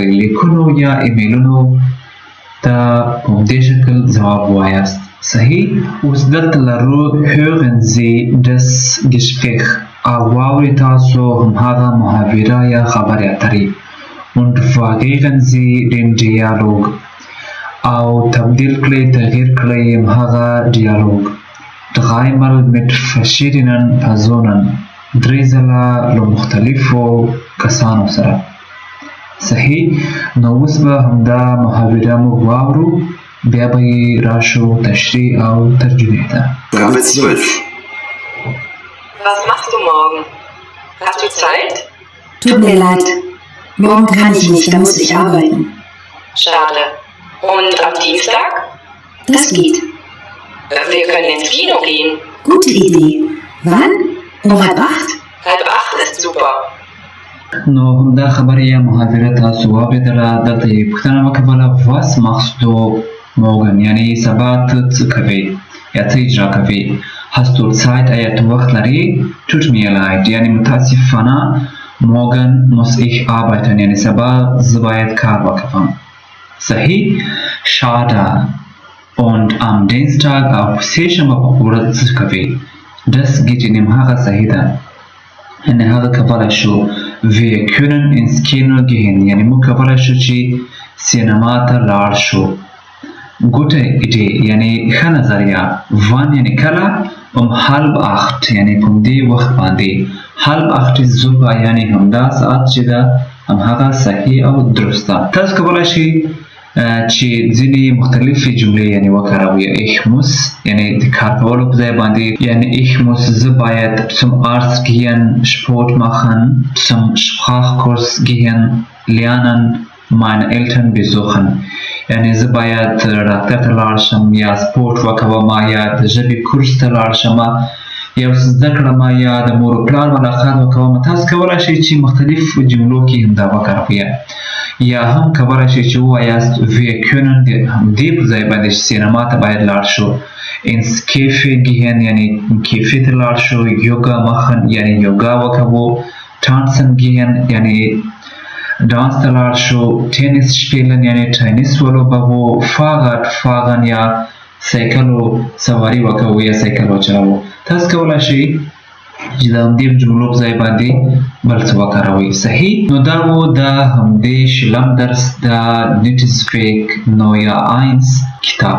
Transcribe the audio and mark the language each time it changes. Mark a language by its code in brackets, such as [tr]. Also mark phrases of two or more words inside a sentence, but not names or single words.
[ps] لیکونو یا ایمیلونو ته په دې شکل ځواب وایاست. صحیح. اوس دلته لرو [de] hören Sie das Gespräch، [ps] او واورئ تاسو هماغه محاوره یا خبرې اترې. [de] und variieren Sie den Dialog، [ps] او تبدیل کړئ، تغییر کړئ هماغه ډیالوګ. [de] dreimal mit verschiedenen Personen، [ps] درې ځله له مختلفو کسانو سره. صحیح. نو اوس به همدا محاوره موږ واورو، بیا به یې راشو تشریح او ترجمې ته. [de] Frage 12. Was machst du morgen? Hast du Zeit? Tut mir leid. Morgen kann ich nicht, da muss ich arbeiten. Schade. Und am Dienstag? Das geht. Wir können ins Kino gehen. Gute Idee. Wann? Um 7:30? 7:30 ist super. [ps] نو همدا خبره یا محاوره تاسو واورېدله. دلته یې پوښتنه وکوله [de] was machst du morgen، [ps] یعنی سبا ته څه کوې یا څه اجرا کوې. [de] hast du Zeit، [ps] آیا ته وخت لرې؟ [de] tut mir leid، [ps] یعنی متاسفانه [de] morgen muss ich arbeiten، [ps] یعنی سبا زه باید کار وکړم. صحیح. [de] schade. und am Dienstag [ps] او سهشنبه په ورځ څه کوې؟ [de] das geht، [ps] یعنی هغه صحیح ده، یعنی هغه کولی شو. [de] wir können ins Kino gehen، [ps] یعنی موږ کولی شو چې سینما ته لاړ شو. [de] gute Idee، [ps] یعنی ښه نظریه. wann، یعنی کله. um 7:30، یعنی په دې وخت باندې. [de] 7:30 ist super، [ps] یعنی همدا ساعت چې ده همهغه صحیح او درسته. تاسو کولی شئ چې ځینې مختلفې جملې یعنی وکاروئ. [de] ich muss، [ps] یعنی د کار کولو په ځای باندې، یعنی [de] ich muss، [ps] زه باید [de] zum Arzt gehen، Sport machen، zum Sprachkurs gehen، lernen، meine Eltern besuchen، [ps] یعنی زه باید ډاکټر ته لاړ شم یا سپورټ وکوم یا د ژبې کورس ته لاړ شم یا زده کړم یا د مور او پلار ملاقات وکوم. تاسو کولی شئ چې مختلف جملو کې همدا وکاروئ. یا هم کولی شئ چې ووایاست [de] wir können، [ps] دې په ځای باندې چې سینما ته باید لاړ شو. [de] ins Café gehen، [ps] یعنی کیفې ته لاړ شو. [de] yoga machen، [ps] یعنی یوګا وکوو. [de] tanzen gehen، [ps] یعنی دانس ته لاړ شو. ټینس spielen، یعنی ټینس ولوبوو. [de] fahrrad fahren، [ps] یا سایکلو سواري وکوو یا سایکل وچلوو. تاسو کولی شئ چې د همدې جملو په ځای باندې بل څه وکاروئ. صحیح. نو دا و د همدې شلم درس د نیټزویک نویا 1 کتاب.